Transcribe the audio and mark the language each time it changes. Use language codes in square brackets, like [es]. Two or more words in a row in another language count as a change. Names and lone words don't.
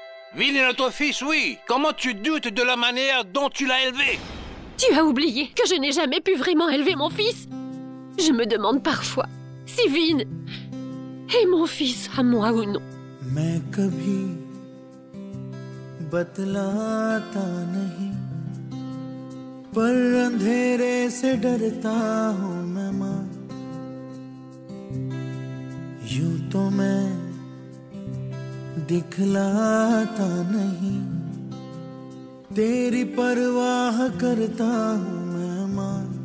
[fr] Vin est notre fils, oui. Comment tu doutes de la manière dont tu l'as élevé? Tu as oublié que je n'ai jamais pu vraiment élever mon fils. Je me demande parfois si Vin est mon fils à moi ou non. [hi] मैं कभी बतलाता नहीं, पर अंधेरे से डरता हूँ मैं माँ। यूं तो मैं दिखलाता नहीं, तेरी परवाह करता हूँ मैं माँ।